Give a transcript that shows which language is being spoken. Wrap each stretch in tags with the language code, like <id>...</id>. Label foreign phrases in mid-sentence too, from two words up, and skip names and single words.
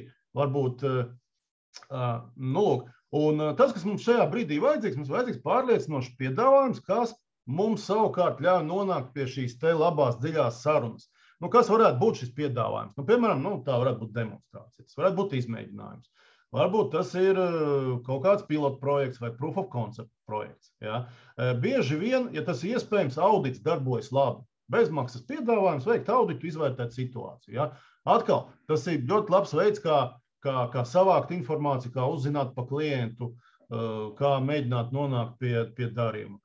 <lv>Varbūt, un tas, kas mums šajā brīdī vajadzīgs, mums vajadzīgs pārliecinošs piedāvājums, kas mums savukārt ļauj nonākt pie šīs te labās dziļās sarunas. Kas varētu būt šis piedāvājums? Piemēram, tā varētu būt demonstrācija, tas varētu būt izmēģinājums. Varbūt tas ir kaut kāds pilotu projekts vai</lv> <en>proof of concept</en> <lv>projekts. Ja? Bieži vien, ja tas ir iespējams, audits darbojas labi. Bezmaksas piedāvājums veikt auditu, izvērtēt situāciju. Ja? Atkal, tas ir ļoti labs veids, kā savākt informāciju, kā uzzināt par klientu, kā mēģināt nonākt pie darījuma.</lv>